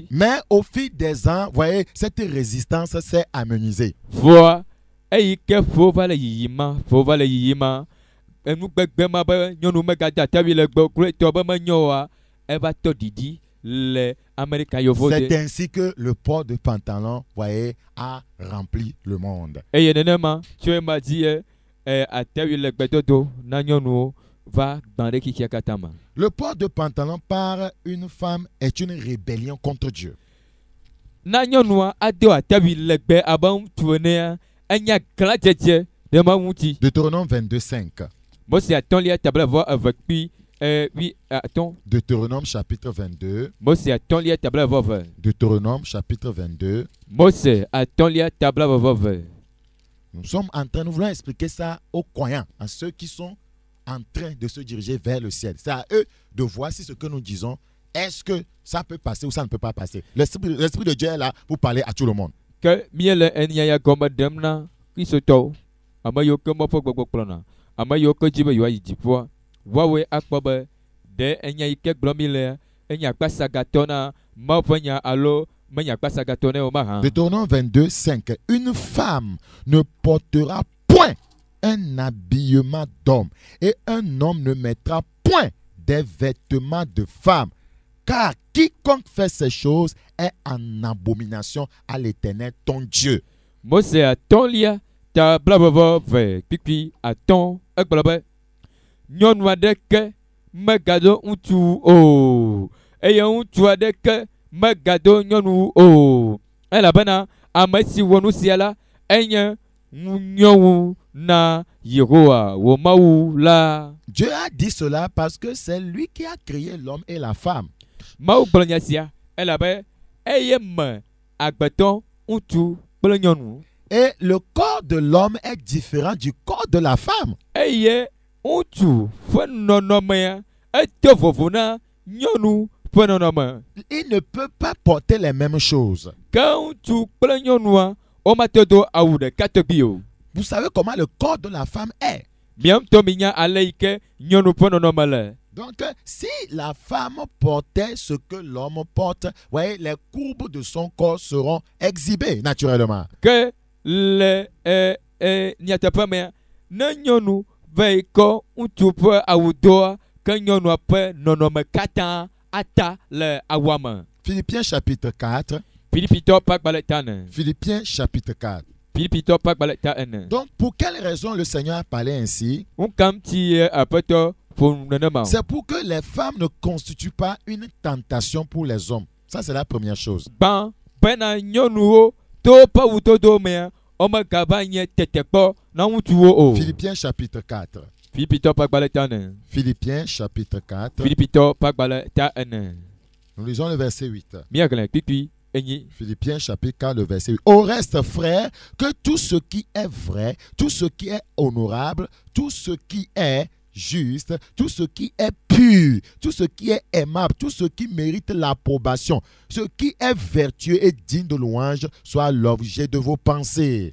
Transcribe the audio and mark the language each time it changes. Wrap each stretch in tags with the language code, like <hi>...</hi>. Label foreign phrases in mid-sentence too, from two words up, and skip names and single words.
<fr>Mais au fil des ans, voyez, cette résistance s'est amenuisée.</fr> <ee>Voa eyi ke ƒo va le yiyima enugbegbe ma be nyɔnu megade atavi le gbɔ kple tɔ be menyo oa eva tɔ didi le Amerika yovo de.</ee> <fr>C'est ainsi que le port de pantalon, voyez, a rempli le monde.</fr> <ee>Eye nenema tso ema dzi atavi le gbedodo na nyɔnuwo va gbã ɖe xixia katã me.</ee> <fr>Le port de pantalon par une femme est une rébellion contre Dieu.</fr> <ee>Na nyɔnua ado atavi legbe abe ŋutsu enea enya glãdzedze ɖe Mawu ŋuti.</ee> <fr>Deutéronome 22:5.</fr> <ee>Mose atɔ̃lia tabla vɔ eve kpi atɔ̃.</ee> <fr>Deutéronome chapitre 22.</fr> <ee>Mose atɔ̃lia tabla vɔ eve.</ee> <fr>Deutéronome chapitre 22.</fr> <ee>Mose atɔ̃lia tabla vɔ eve.</ee> <fr>Nous sommes en train, nous voulons expliquer ça aux croyants, à ceux qui sont en train de se diriger vers le ciel. C'est à eux de voir si ce que nous disons, est-ce que ça peut passer ou ça ne peut pas passer. L'Esprit de Dieu est là pour parler à tout le monde.</fr> <ee>Que miele eniaya gɔme ɖem na kristotɔwo ame yiwo ke mɔƒe gbɔgbɔ kplɔna ame yiwo ke dzi be yewoayi dziƒoa woawoe akpɔ be ɖe enya yi ke gblɔm mi lea enye akpasagatɔ na Mawu ƒe nya alo menye akpasagatɔ na wo mahã.</ee> <fr>Deutéronome 22:5. Une femme ne portera point un habillement d'homme et un homme ne mettra point des vêtements de femme, car quiconque fait ces choses est en abomination à l'Éternel ton Dieu.</fr> <ee>Mose atɔ̃lia tabla vɔ ve kpikpi atɔ̃ egblɔ be nyɔnu aɖeke megado ŋutsu o eye ŋutsu aɖeke megado nyɔnu o elabena ame si wɔ nu sia la enye nyɔnu na Yehowa wo Mawu la.</ee> <fr>Dieu a dit cela parce que c'est lui qui a créé l'homme et la femme.</fr> <ee>Mawu gblɔ nya sia elabe eye me agbetɔ ŋutsu kple nyɔnu.</ee> <fr>Et le corps de l'homme est différent du corps de la femme.</fr> <ee>Eye ŋutsu ƒe nɔnɔmea eto vovo na nyɔnu ƒe nɔnɔme.</ee> <fr>Il ne peut pas porter les mêmes choses.</fr> <ee>Ke ŋutsu kple nyɔnua womate do awu ɖeka tɔgbi o.</ee> <fr>Vous savez comment le corps de la femme est.</fr> <ee>Mia ŋutɔ minya ale yi ke nyɔnu ƒe nɔnɔme le.</ee> <fr>Donc, si la femme portait ce que l'homme porte, voyez, les courbes de son corps seront exhibées naturellement.</fr> <ee>Ke le nyateƒe mea ne nyɔnu ve kɔ ŋutsu ƒe awu doa ke nyɔnua ƒe nɔnɔme katã ata le awua me.</ee> <fr>Philippiens chapitre 4.</fr> <ee>Filipitɔ ƒe agbalẽ ta ene.</ee> <fr>Philippiens chapitre 4.</fr> <ee>Filipitɔ ƒe agbalẽ ta ene.</ee> <fr>Donc, pour quelle raison le Seigneur a parlé ainsi?</fr> <ee>Ŋkam ti aƒetɔ ƒo nenema o.</ee> <fr>C'est pour que les femmes ne constituent pas une tentation pour les hommes. Ça, c'est la première chose.</fr> <ee>Gbã bena nyɔnuwo to woƒe wudodo mea womegava nye tetekpɔ na ŋutsuwo o.</ee> <fr>Philippiens chapitre 4.</fr> <ee>Filipitɔ ƒe agbalẽ ta ene.</ee> <fr>Philippiens chapitre 4.</fr> <ee>Filipitɔ ƒe agbalẽ ta ene.</ee> <fr>Nous lisons le verset 8.</fr> <ee>Miaglẽ kpikpi enyi.</ee> <fr>Philippiens chapitre 4, le verset 8. Au reste, frères, que tout ce qui est vrai, tout ce qui est honorable, tout ce qui est juste, tout ce qui est pur, tout ce qui est aimable, tout ce qui mérite l'approbation, ce qui est vertueux et digne de louange, soit l'objet de vos pensées.</fr>